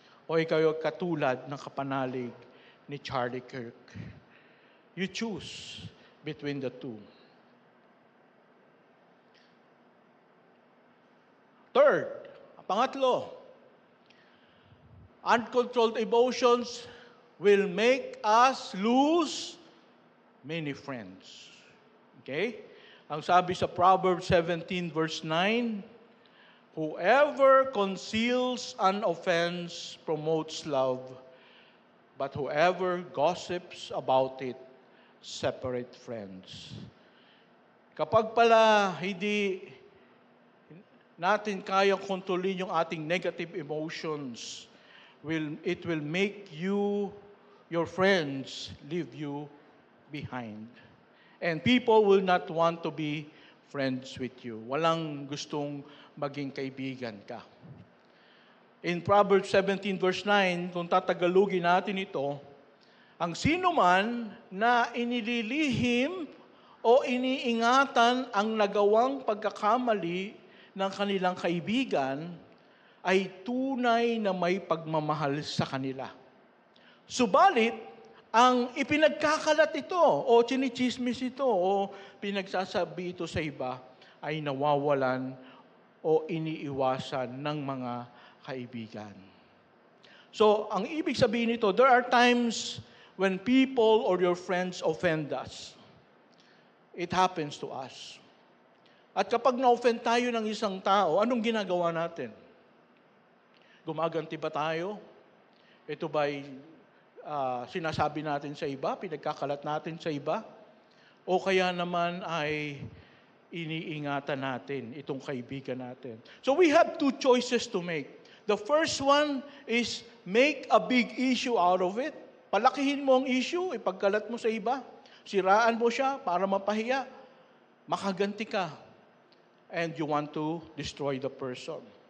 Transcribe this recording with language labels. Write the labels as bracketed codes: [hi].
[tl] O ikaw ay katulad ng kapanalig ni Charlie Kirk? [en] You choose between the two. Third, [tl] pangatlo, [en] uncontrolled emotions will make us lose many friends. Okay? [tl] Ang sabi sa [en] Proverbs 17 verse 9, whoever conceals an offense promotes love, but whoever gossips about it separate friends. [tl] Kapag pala hindi natin kayang kontrolin yung ating negative emotions, [en] it will make your friends leave you behind. And people will not want to be friends with you. [tl] Walang gustong maging kaibigan ka. [en] In Proverbs 17 verse 9, [tl] kung tatagalugin natin ito, ang sino man na inililihim o iniingatan ang nagawang pagkakamali ng kanilang kaibigan ay tunay na may pagmamahal sa kanila. Subalit, ang ipinagkakalat ito, o chinichismis ito, o pinagsasabi ito sa iba, ay nawawalan o iniiwasan ng mga kaibigan. [en] So, [tl] ang ibig sabihin nito, [en] there are times when people or your friends offend us. It happens to us. [tl] At kapag na-offend tayo ng isang tao, anong ginagawa natin? Gumaganti ba tayo? Ito ba'y sinasabi natin sa iba, pinagkakalat natin sa iba? O kaya naman ay iniingatan natin itong kaibigan natin? [en] So we have two choices to make. The first one is make a big issue out of it. [tl] Palakihin mo ang issue, ipagkalat mo sa iba. Siraan mo siya para mapahiya. Makaganti ka. [en] And you want to destroy the person.